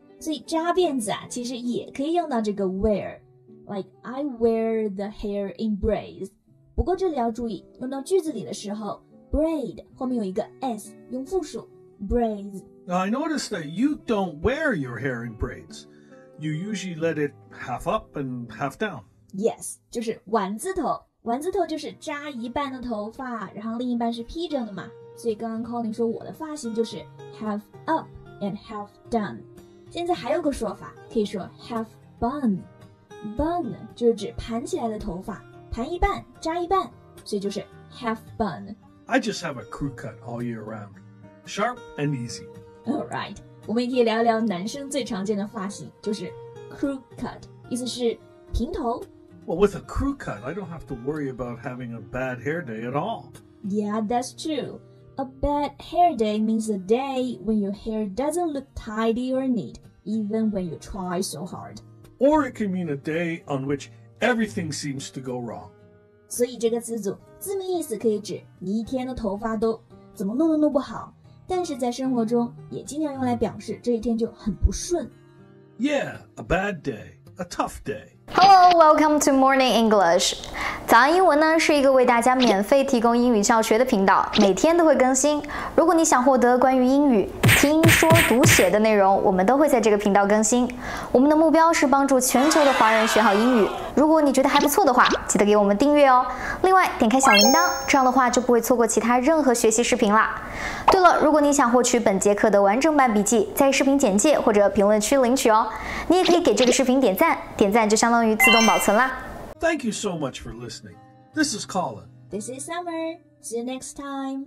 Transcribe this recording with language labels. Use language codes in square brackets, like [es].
[zh] 所以扎辫子啊，其实也可以用到这个 wear. [en] Like I wear the hair in braids. [zh] 不过这里要注意，用到句子里的时候 braid 后面有一个 s 用复数 braids. [en] Now I noticed that you don't wear your hair in braids. You usually let it half up and half down. [zh] Yes, 就是丸子头。丸子头就是扎一半的头发，然后另一半是披着的嘛。所以刚刚 Colin 说我的发型就是 [en] half up and half down. [zh] 现在还有个说法，可以说 half bun.Bun 就是指盘起来的头发，盘一半，扎一半，所以就是 half bun. [en] I just have a crew cut all year round. Sharp and easy. Alright. [zh] 我们也可以聊一聊男生最常见的发型，就是 crew cut， 意思是平头。 [en] Well, with a crew cut, I don't have to worry about having a bad hair day at all. Yeah, that's true. A bad hair day means a day when your hair doesn't look tidy or neat, even when you try so hard. Or it can mean a day on which everything seems to go wrong. [zh] 所以这个词组字面意思可以指你一天的头发都怎么弄都弄不好，但是在生活中也经常用来表示这一天就很不顺。 [en] Yeah, a bad day, a tough day.Hello, welcome to Morning English. [zh] 早安英文呢是一个为大家免费提供英语教学的频道，每天都会更新。如果你想获得关于英语听说读写的内容，我们都会在这个频道更新。我们的目标是帮助全球的华人学好英语。如果你觉得还不错的话，记得给我们订阅哦。另外，点开小铃铛，这样的话就不会错过其他任何学习视频啦。对了，如果你想获取本节课的完整版笔记，在视频简介或者评论区领取哦。你也可以给这个视频点赞，点赞就相当于自动保存啦。 [en] Thank you so much for listening. This is Colin. This is Summer. See you next time.